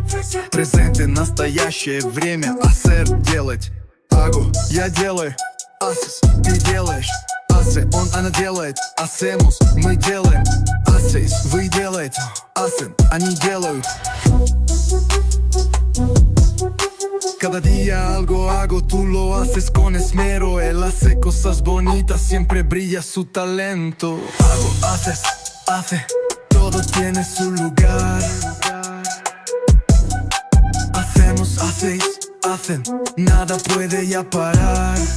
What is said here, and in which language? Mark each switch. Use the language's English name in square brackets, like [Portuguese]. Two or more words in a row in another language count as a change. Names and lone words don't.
[Spanish] Presente, [Russian] настоящее время. Hacer, делать. Hago, я делаю. Haces, ты делаешь. Hace, он, она делает. Hacemos, мы делаем. Hacéis, вы делаете. Hacen, они делают. [Spanish] Cada día algo hago, tú lo haces con esmero. Él hace cosas bonitas, siempre brilla su talento. Hago, haces, hace, todo tiene su lugar. Hacemos, hacéis, hacen, nada puede ya parar.